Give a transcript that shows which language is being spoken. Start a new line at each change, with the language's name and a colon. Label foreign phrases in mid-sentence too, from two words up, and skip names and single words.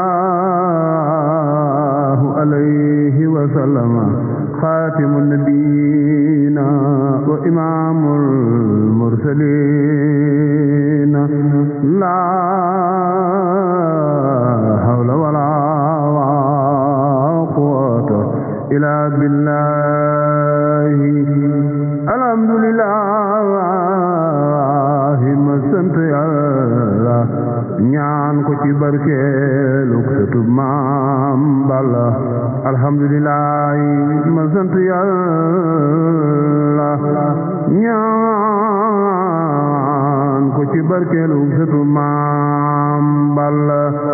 Arabic: الله عليه وسلم خاتم النبيين وإمام المرسلين لا حول ولا قوة إلا بالله الحمد لله
Wolof: ma sant Yàlla ñaan ko ci barkeelu sëtub Maam Balla alhamdulillah ma sant Yàlla ñaan ko ci barkeelu sëtub Maam Balla